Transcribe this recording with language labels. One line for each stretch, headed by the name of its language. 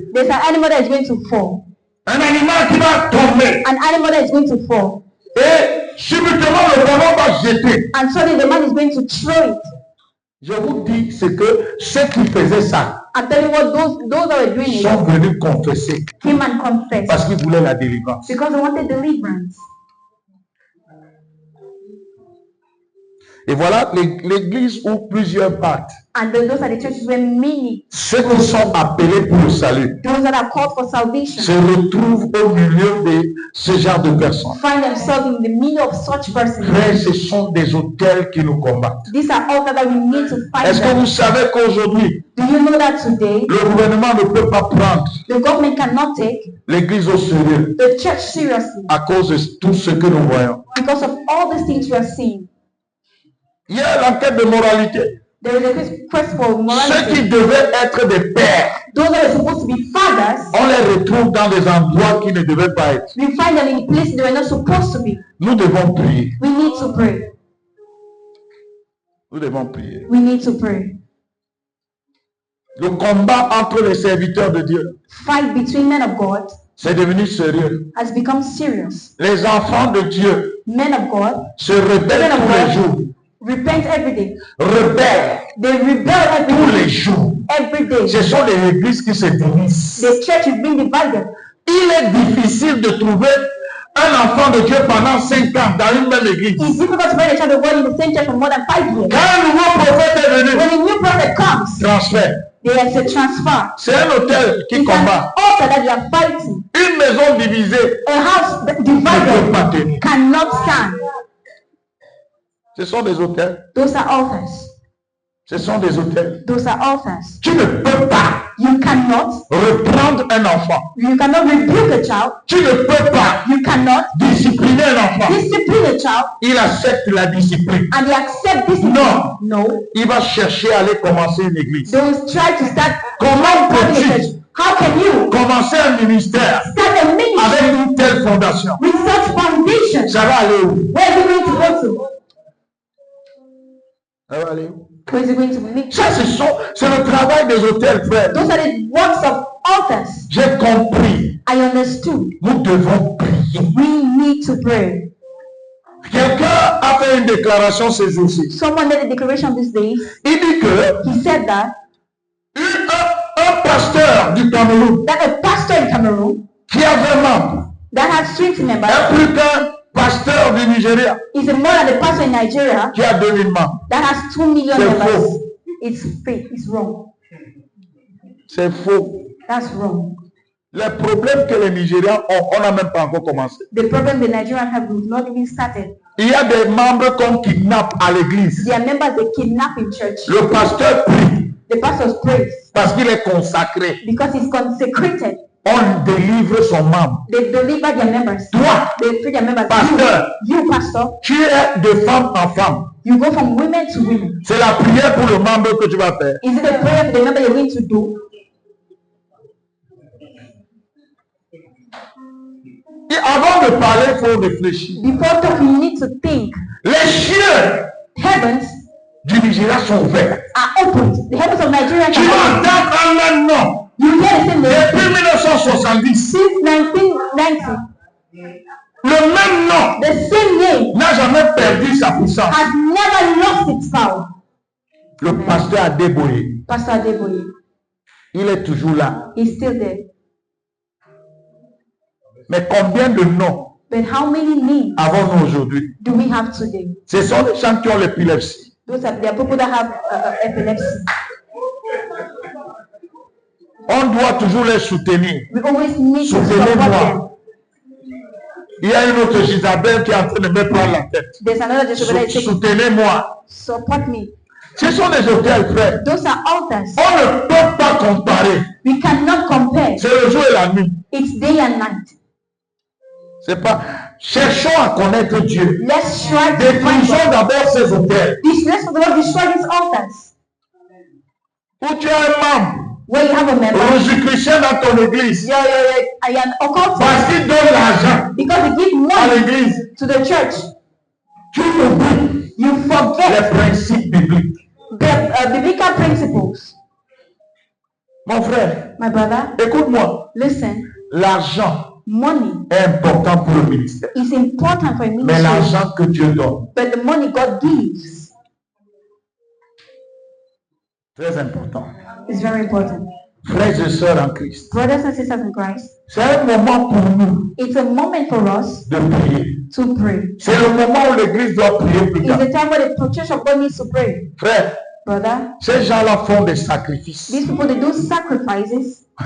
English: there's an animal that is going to fall.
French: Un animal qui va tomber.
English: An animal that is going to fall.
French: Et subitement, le bonhomme va jeter.
English: And suddenly the man is going to throw it.
French: Je vous dis, c'est que ceux qui faisaient ça
English: I'm telling you what, those that were doing it
French: sont venus confesser
English: came and confessed
French: parce qu'ils voulaient la délivrance.
English: because they wanted deliverance.
French: Et voilà l'église où plusieurs partent.
English: And then those are the churches where many,
French: Ceux qui sont appelés pour le salut,
English: those that are called for salvation,
French: se retrouvent au milieu de ce genre de personnes.
English: find themselves in the middle of such persons.
French: Frères, ce sont des autels qui nous combattent.
English: These are altars that we need to fight
French: Est-ce que
English: them.
French: vous savez qu'aujourd'hui,
English: Do you know that today
French: le gouvernement ne peut pas prendre
English: the government cannot take
French: l'église au sérieux
English: the church seriously
French: à cause de tout ce que nous voyons?
English: because of all these things we are seeing?
French: Il y a l'enquête de moralité.
English: There is a quest for
French: Ceux qui
English: morality.
French: devaient être des pères,
English: Those that are supposed to be fathers,
French: on les retrouve dans des endroits qui ne devaient pas être.
English: we find them in places they were not supposed to be.
French: Nous devons prier.
English: We need to pray.
French: Nous devons prier.
English: We need to pray.
French: Le combat entre les serviteurs de Dieu,
English: Fight between men of God
French: c'est devenu sérieux.
English: has become serious.
French: Les enfants de Dieu
English: Men of God
French: se rebellent tous les jours.
English: repent every day.
French: Rebellent
English: They rebel
French: tous les
English: every day.
French: jours.
English: Every day.
French: Ce sont les églises qui se divisent.
English: The church is being divided.
French: Il est difficile de trouver un enfant de Dieu pendant 5 ans dans une même église.
English: It's difficult to find a child of God in the same church for more than 5 years.
French: Quand un nouveau prophète est venu,
English: When a new prophet comes,
French: transfert.
English: there is a transfer.
French: C'est un hôtel qui
English: It's an
French: combat.
English: altar that they are fighting.
French: Une maison divisée
English: A house that
French: ne peut
English: divided
French: pas tenir.
English: cannot stand.
French: Ce sont des hôtels.
English: Those are altars.
French: Ce sont des hôtels.
English: Those are altars.
French: Tu ne peux pas
English: You cannot.
French: reprendre un enfant.
English: You cannot rebuke a child.
French: Tu ne peux pas
English: You cannot
French: discipliner un enfant.
English: discipline a child
French: Il accepte la discipline.
English: and they accept discipline.
French: Non.
English: No.
French: Il va chercher à aller commencer une église.
English: They will try to start
French: Comment
English: starting a
French: peux-tu
English: church. How can you
French: commencer un ministère
English: start a ministry
French: avec une telle fondation?
English: with such foundation?
French: Ça va aller où?
English: Where is it going to go to?
French: Ça va aller où?
English: Where is it going to lead?
French: Ça, c'est le travail des hôtels, frère.
English: Those are the works of altars.
French: J'ai compris.
English: I understood.
French: Nous devons prier.
English: We need to pray.
French: Quelqu'un a fait une déclaration ces jours-ci.
English: Someone made a declaration these days.
French: Il dit que
English: He said that
French: un pasteur du Cameroun,
English: that a pastor in Cameroun,
French: qui a 20 membres,
English: that has 20 members,
French: est plus qu'un pasteur du Nigeria,
English: is more than the pastor in Nigeria,
French: qui a 2000 membres.
English: that has 2 million
French: C'est
English: members.
French: faux.
English: It's fake. It's wrong.
French: C'est faux.
English: That's wrong.
French: Les problèmes que les Nigérians ont, on n'a même pas encore commencé.
English: The problem the Nigerians have not even started.
French: Il y a des membres qu'on kidnappe à l'église.
English: There are members they kidnap in church.
French: Le pasteur prie
English: The pastor prays
French: parce qu'il est consacré.
English: because he's consecrated.
French: On délivre son membre.
English: They deliver their members.
French: Toi,
English: They free their members.
French: pasteur,
English: You pastor,
French: tu es de femme en femme.
English: you go from women to women.
French: C'est la prière pour le membre que tu vas faire.
English: Is it a prayer for the member you're going to do?
French: Et avant de parler, il faut réfléchir.
English: Before talking, you need to think.
French: Les cieux
English: Heavens
French: du Nigeria sont ouverts.
English: are opened. The heavens of Nigeria
French: Tu
English: are opened.
French: entends un même nom.
English: You hear the same name.
French: Depuis 1970,
English: Since 1990,
French: le même nom
English: the same name
French: n'a jamais perdu sa puissance.
English: has never lost its power.
French: Le pasteur Adeboye,
English: Pastor Adeboye,
French: il est toujours là.
English: he's still there.
French: Mais combien de noms
English: But how many names
French: avons-nous aujourd'hui?
English: do we have today?
French: Ce sont les gens qui ont l'épilepsie.
English: There are people that have epilepsy.
French: On doit toujours les soutenir.
English: We always need to support them.
French: Soutenez-moi. Il y a une autre Isabelle qui est en train de me prendre la tête.
English: There's another Jezebel that is saying,
French: Soutenez-moi.
English: support me.
French: Ce sont des hôtels, frère.
English: Those are altars.
French: On ne peut pas comparer.
English: We cannot compare.
French: C'est le jour et la nuit.
English: It's day and night.
French: C'est pas. Cherchons à connaître Dieu.
English: Let's try to find
French: Détruisons
English: God.
French: d'abord ces hôtels.
English: Let's for the Lord destroy these altars.
French: Où tu as un membre,
English: Where you have a member,
French: Rosicrucien dans ton église,
English: I am occultist
French: parce qu'il donne l'argent
English: because they give
French: à
English: money
French: l'église.
English: to the church.
French: Tu oublies
English: You
French: les
English: forget
French: principes bibliques.
English: the biblical principles.
French: Mon frère,
English: My brother,
French: écoute-moi.
English: listen.
French: L'argent
English: Money
French: est important pour le ministère.
English: is important for a
French: Mais
English: ministry,
French: l'argent que Dieu donne,
English: but the money God gives
French: très important.
English: is very important.
French: Frères et sœurs en Christ,
English: Brothers and sisters in Christ,
French: c'est un moment pour nous
English: it's a moment for us
French: de prier.
English: to pray.
French: C'est le moment où l'Église doit prier plus
English: It's
French: tard.
English: the time where the church of God needs to pray.
French: Frère,
English: Brother,
French: ces gens-là font des sacrifices.
English: these people, they do sacrifices.